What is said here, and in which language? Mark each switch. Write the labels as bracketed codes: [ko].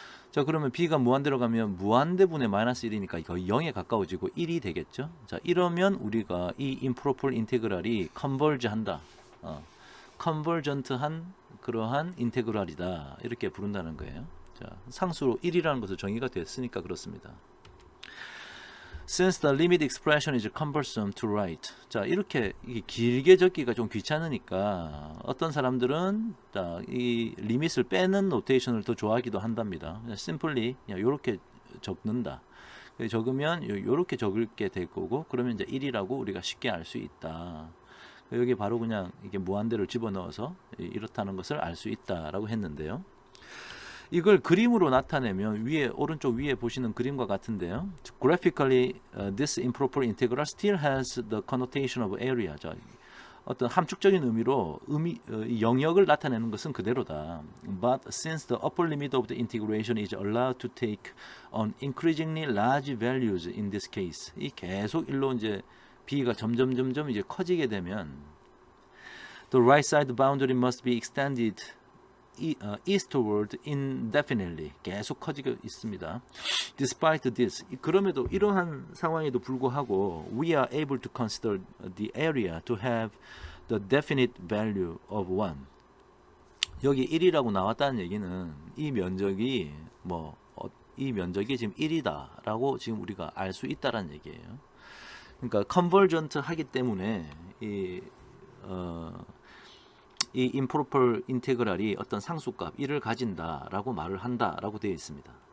[ko] 자, 그러면 b가 무한대로 가면 무한대분의 마이너스 1이니까 거의 0에 가까워지고 1이 되겠죠? 자, 이러면 우리가 이 improper integral이 converge 한다. convergent한 그러한 인테그랄이다. 이렇게 부른다는 거예요. 자, 상수로 1이라는 것을 정의가 됐으니까 그렇습니다. [en] Since the limit expression is cumbersome to write. [ko] 자, 이렇게 이게 길게 적기가 좀 귀찮으니까 어떤 사람들은 자, 이 리밋을 빼는 노테이션을 더 좋아하기도 한답니다. simply 이렇게 적는다. 적으면 이렇게 적을게 될 거고, 그러면 이제 1이라고 우리가 쉽게 알 수 있다. 여기 바로 그냥 이게 무한대를 집어넣어서 이렇다는 것을 알 수 있다라고 했는데요. 이걸 그림으로 나타내면 위에 오른쪽 위에 보시는 그림과 같은데요. [en] Graphically, this improper integral still has the connotation of area. [ko] 자, 어떤 함축적인 의미로 영역을 나타내는 것은 그대로다. [en] But since the upper limit of the integration is allowed to take on increasingly large values in this case, [ko] 이 계속 일로 이제 b가 점점 이제 커지게 되면 [en] the right side boundary must be extended eastward indefinitely. [ko] 계속 커지고 있습니다. [en] Despite this, [ko] 그럼에도 이러한 상황에도 불구하고 [en] we are able to consider the area to have the definite value of 1. [ko] 여기 1이라고 나왔다는 얘기는 이 면적이 이 면적이 지금 1이다라고 지금 우리가 알 수 있다라는 얘기예요. 그러니까 컨버전트 하기 때문에 이 improper integral이 어떤 상수값 1을 가진다라고 말을 한다라고 되어 있습니다.